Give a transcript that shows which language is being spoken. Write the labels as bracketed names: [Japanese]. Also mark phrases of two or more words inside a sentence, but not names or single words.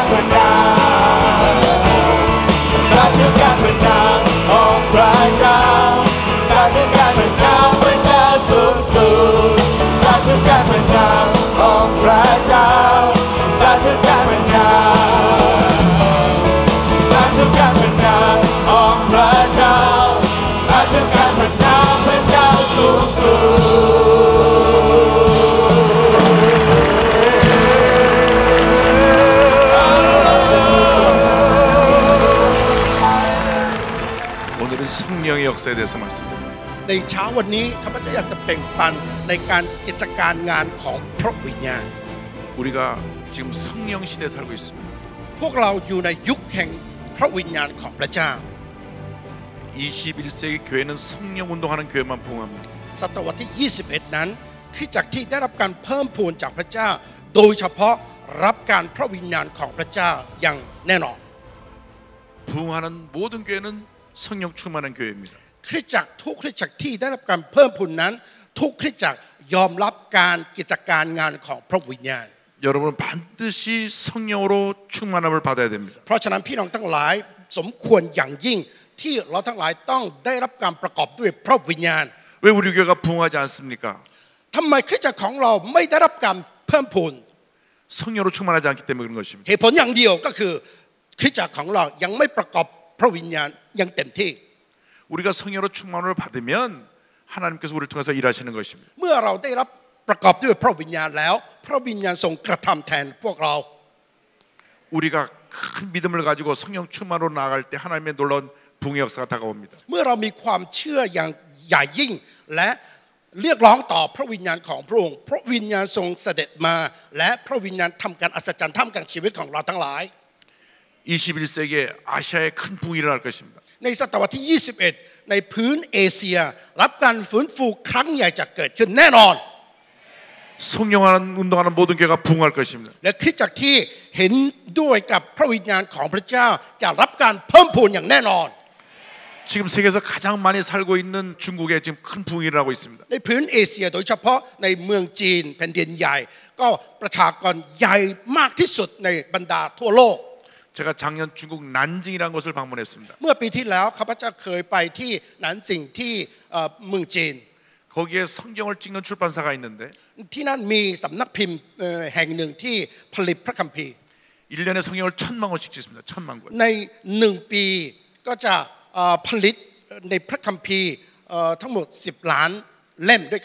[Thai] พระนามสาธุการพระนามของพระเจ้าสาธุการพระนามพระเจ้าสูงสุดสาธุการพระนามของพระเจ้าสาธุการพระนามสาธุการพระนามของพระเจ้าสาธุการพระนามพระเจ้าสูงสุ [Korean] 성령의 역사에 대해서 말씀드립니다. [Thai] ในเช้าวันนี้ข้าพเจ้าอยากจะแบ่งปันในการกิจการงานของพระวิญญาณ [Korean] 우리가 지금 성령 시대에 살고 있습니다. [Thai] พวกเราอยู่ในยุคแห่งพระวิญญาณของพระเจ้า [Korean] 21세기 교회는 성령 운동하는 교회만 부흥합니다. [Thai] ศตวรรษที่ 21 นั้นคริสตจักรที่ได้รับการเพิ่มพูนจากพระเจ้าโดยเฉพาะรับการพระวิญญาณของพระเจ้าอย่างแน่นอน [Korean] 부흥하는 모든 교회는 성령 충만한 교회입니다. [Thai] คริสตจักรทุกคริสตจักรที่ได้รับการเพิ่มพูนนั้นทุกคริสตจักรยอมรับการกิจการงานของพระวิญญาณ [Korean] 여러분은 반드시 성령으로 충만함을 받아야 됩니다. [Thai] เพราะฉะนั้นพี่น้องทั้งหลายสมควรอย่างยิ่งที่เราทั้งหลายต้องได้รับการประกอบด้วยพระวิญญาณ [Korean] 왜 우리 교회가 부흥하지 않습니까? [Thai] ทำไมคริสตจักรของเราไม่ได้รับการเพิ่มพูน [Korean] 성령으로 충만하지 않기 때문에 그런 것입니다. [Thai] เหตุผลอย่างเดียวก็คือคริสตจักรของเรายังไม่ประกอบพระวิญญาณอย่างเต็มที่ [Korean] 우리가 성령으로 충만을 받으면 하나님께서 우리를 통해서 일하시는 것입니다. [Thai] เมื่อเราได้รับประกอบด้วยพระวิญญาณแล้วพระวิญญาณทรงกระทำแทนพวกเรา [Korean] 우리가 큰 믿음을 가지고 성령 충만으로 나아갈 때 하나님의 놀라운 부흥의 역사가 다가옵니다. [Thai] เมื่อเรามีความเชื่ออย่างใหญ่ยิ่งและเรียกร้องต่อพระวิญญาณของพระองค์พระวิญญาณทรงเสด็จมาและพระวิญญาณทำการอัศจรรย์ท่ามกลางชีวิตของเราทั้งหลาย [Korean] 21세기에 아시아에 큰 부흥이 일어날 것입니다. [Thai] ในศตวรรษที่ 21 ในพื้นเอเชียรับการฟื้นฟูครั้งใหญ่จะเกิดขึ้นแน่นอน [Korean] 성령하는 운동하는 모든 교회가 부흥할 것입니다. [Thai] และคริสตจักรที่เห็นด้วยกับพระวิญญาณของพระเจ้าจะรับการเพิ่มพูนอย่างแน่นอน [Korean] 지금 세계에서 가장 많이 살고 있는 중국에 지금 큰 부흥이 일어나고 있습니다. [Thai] ในพื้นเอเชียโดยเฉพาะในเมืองจีนแผ่นดินใหญ่ก็ประชากรใหญ่มากที่สุดในบรรดาทั่วโลก [Korean] 제가 작년 중국 난징이라는 곳을 방문했습니다. [Thai] เมื่อปีที่แล้วข้าพเจ้าเคยไปที่หนานสิงที่เมืองจีน [Korean] 거기에 성경을 찍는 출판사가 있는데 [Thai] ที่นั่นมีสำนักพิมพ์แห่งหนึ่งที่ผลิตพระคัมภีร์ [Korean] 1년에 성경을 1000만 권씩 찍습니다. 1000만 권. [Thai] ใน1 ปีก็จะผลิตในพระคัมภีร์ทั้งหมด10 ล้านเล่มด้วยกัน